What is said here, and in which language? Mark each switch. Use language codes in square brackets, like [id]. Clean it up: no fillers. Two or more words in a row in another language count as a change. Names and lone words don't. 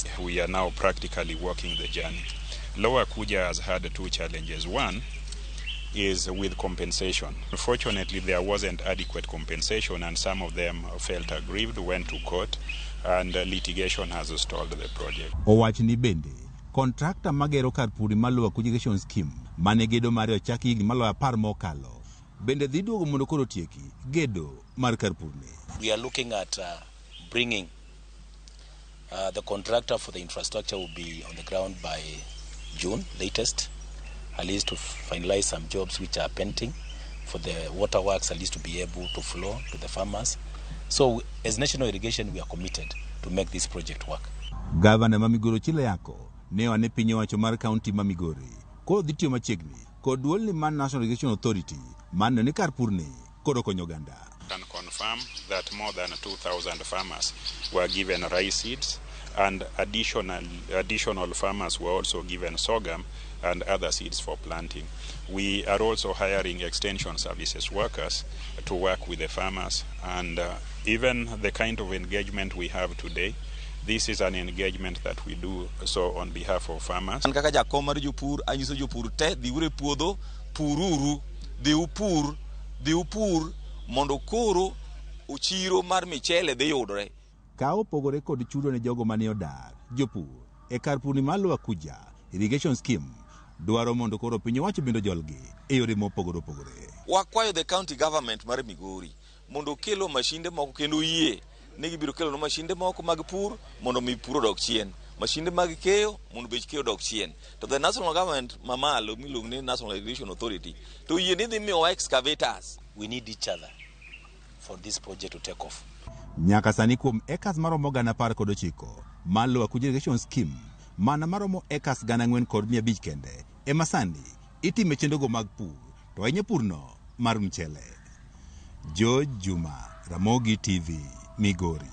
[en] We are now practically walking the journey. Lower Kuja has had 2 challenges. One is with compensation. Unfortunately, there wasn't adequate compensation, and some of them felt aggrieved, went to court, and litigation has stalled the project. [luo] Owachni bende kontrakta magero kar puri mar Lower Kuja Irrigation Scheme mane gedo mare ochaki higni maloyo 10 mokalo bende dhi duogo mondo koro tieki gedo mar kar purni. [en] We are looking at bringing the contractor for the infrastructure will be on the ground by June latest, at least to finalize some jobs which are pending for the waterworks, at least to be able to flow to the farmers. So as National Irrigation, we are committed to make this project work. [luo] Gavana ma Migori Chileyako ne wane piny owacho mar kaunti ma Migori koro dhi tiyo machiegni kod duolni mar National Irrigation Authority mano ni kar purni koro konyo oganda. [en] Can confirm that more than 2,000 farmers were given rice seeds, and additional farmers were also given sorghum and other seeds for planting. We are also hiring extension services workers to work with the farmers, and even the kind of engagement we have today, this is an engagement that we do so on behalf of farmers. [luo] An kaka jakom mar jopur anyiso jopur te dhiure puodho pururu dhi upur mondo koro uchiro mar michele dhi yudore. Ka opogore kod chudo ne jogo mane odar jopur e kar purni mar Lower Kuja Irrigation Scheme dwaro mondo koro piny owacho bendo jolgi e yore mopogore opogore. Wakwayo [en] the county government [luo] mar Migori mondo kelo mashinde moko kendo yie ne gibiro kelo no mashinde moko mag pur mondo mi puro dok chien, mashinde mag keyo mondo bech keyo dok chien. [en] To the national government [luo] mamalo miluongo ni National Irrigation Authority to yie ni dhi miyo excavators. [en] We need each other for this project to take off. [luo] Nyaka sani kuom ekas maromo 19,000 mar Lower Kuja Irrigation Scheme mana maromo ekas 4,500 kende ema sani itime chendogo mag pur to ahinya purno mar mchele. George Juma, Ramogi TV, Migori.